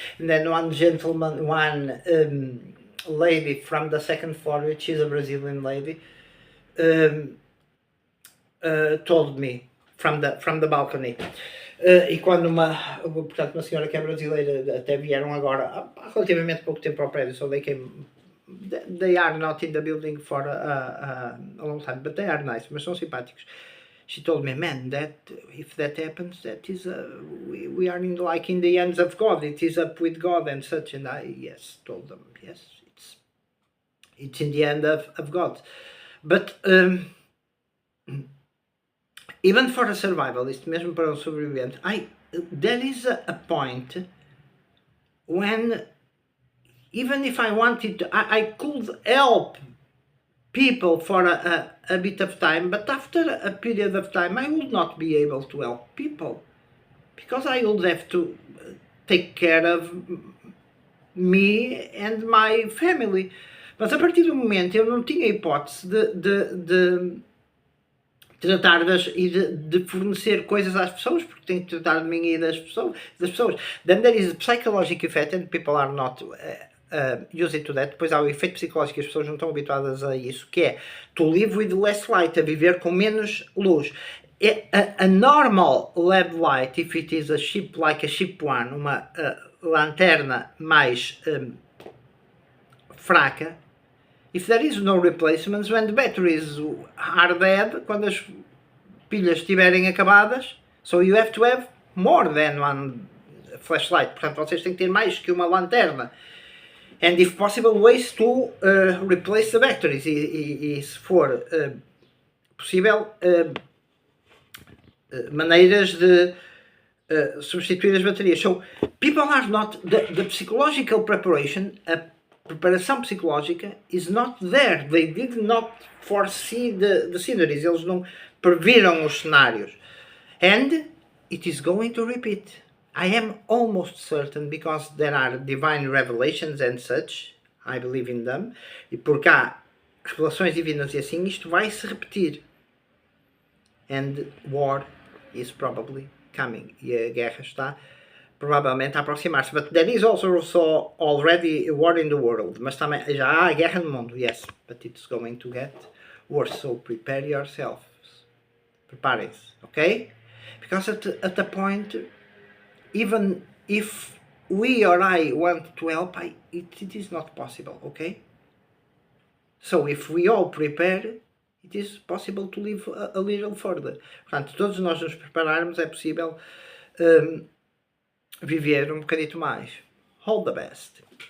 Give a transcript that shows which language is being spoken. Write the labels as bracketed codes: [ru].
[en] And then one gentleman, one lady from the second floor, which is a Brazilian lady, told me from the balcony. [pt] E quando portanto, uma senhora que é brasileira, até vieram agora há relativamente pouco tempo ao prédio, [en] so they are not in the building for a long time, but they are nice, [pt] mas são simpáticos. [en] She told me, man, that if that happens, that is we are in the hands of God. It is up with God and such. And I told them, yes, it's in the hand of God. But even for a survivalist, [pt] mesmo para um sobrevivente, [en] there is a point when, even if I wanted to, I could help people for a bit of time, but after a period of time I would not be able to help people, because I would have to take care of me and my family. [pt] Mas a partir do momento eu não tinha hipótese de tratar e de fornecer coisas às pessoas, porque tenho que tratar de mim e das pessoas. [en] Then there is a psychological effect, and people are not used to that. [pt] Depois há o efeito psicológico, as pessoas não estão habituadas a isso, que é [en] to live with less light, [pt] a viver com menos luz. [en] A normal LED light, if it is a cheap, like a cheap one, [pt] uma lanterna mais fraca, [en] if there is no replacements, when the batteries are dead, [pt] quando as pilhas estiverem acabadas, [en] so you have to have more than one flashlight. [pt] Portanto, vocês têm que ter mais que uma lanterna. [en] And if possible, ways to replace the batteries. [pt] E se for possível, maneiras de substituir as baterias. [en] So, people are not, the psychological preparation, [pt] preparação psicológica [en] is not there. They did not foresee the sceneries. [pt] Eles não previram os cenários. [en] And it is going to repeat. I am almost certain, because there are divine revelations and such, I believe in them, [pt] e porque há revelações divinas e assim, isto vai se repetir. [en] And war is probably coming. [pt] E a guerra está provavelmente a aproximar-se. [en] But there is also already a war in the world. [pt] Mas também já há a guerra no mundo, yes. [en] But it's going to get worse. So prepare yourselves. [pt] Preparem-se, ok? [en] Because at a point, even if we or I want to help, it is not possible, okay? So if we all prepare, it is possible to live a little further. [pt] Portanto, todos nós nos prepararmos, é possível viver um bocadito mais. [en] All the best.